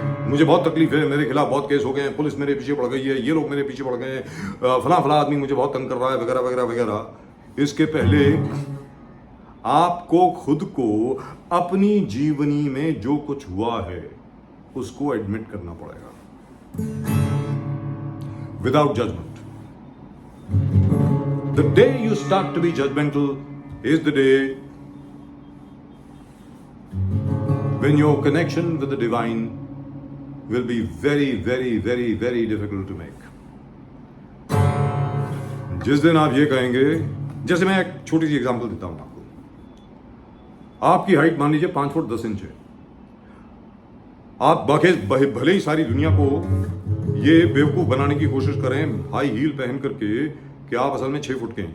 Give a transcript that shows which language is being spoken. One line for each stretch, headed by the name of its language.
Hindi: मुझे बहुत तकलीफ है, मेरे खिलाफ बहुत केस हो गए हैं, पुलिस मेरे पीछे पड़ गई है, ये लोग मेरे पीछे पड़ गए हैं, फला फला आदमी मुझे बहुत तंग कर रहा है, वगैरह वगैरह वगैरह, इसके पहले आपको खुद को अपनी जीवनी में जो कुछ हुआ है उसको एडमिट करना पड़ेगा
English: Without judgement. The day you start to be judgmental is the day when your connection with the divine will be very, very, very, very difficult to make.
Hindi: जिस दिन आप ये कहेंगे, जैसे मैं एक छोटी सी एग्जांपल देता हूं आपको। आपकी हाइट मान लीजिए 5 फुट 10 इंच है। आप भले ही सारी दुनिया को ये बेवकूफ बनाने की कोशिश करें हाई हील पहन करके कि आप असल में 6 फुट के हैं।